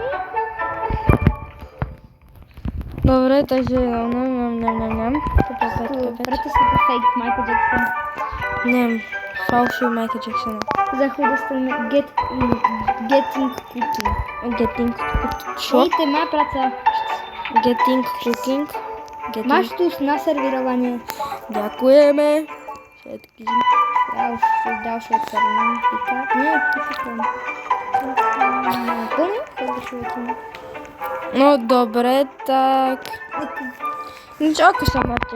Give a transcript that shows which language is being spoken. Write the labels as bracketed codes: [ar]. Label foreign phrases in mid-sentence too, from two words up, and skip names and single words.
[sk] Dobre, takže nám. Preto sú to fake Michael Jackson. Nem, falšujú Michael Jacksona. Za chvíľu dostaneme Getting Cooking. Getting čo? Hej, to je moja práca. Getting cooking. Máš tu naservírovanie. Ďakujeme všetkým. Ja už ďalšie odservím. Nie, píšem. No dobre, tak... Nič, ako sa máte?